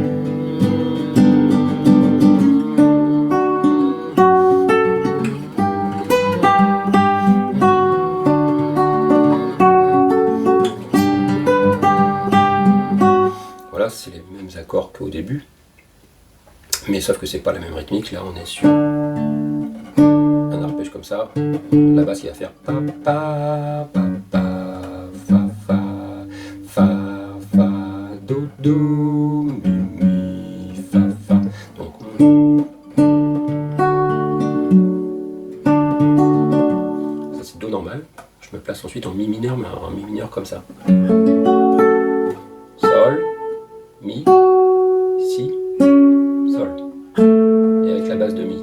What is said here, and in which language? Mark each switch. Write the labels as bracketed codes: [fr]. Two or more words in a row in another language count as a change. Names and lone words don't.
[fr] c'est les mêmes accords qu'au début, mais sauf que c'est pas la même rythmique. Là on est sur un arpège comme ça, la basse il va faire pa pa pa pa fa fa fa fa do do mi mi fa fa. Donc ça c'est do normal. Je me place ensuite en mi mineur, mais en mi mineur comme ça. Sol, Mi, Si, Sol, et avec la basse de Mi.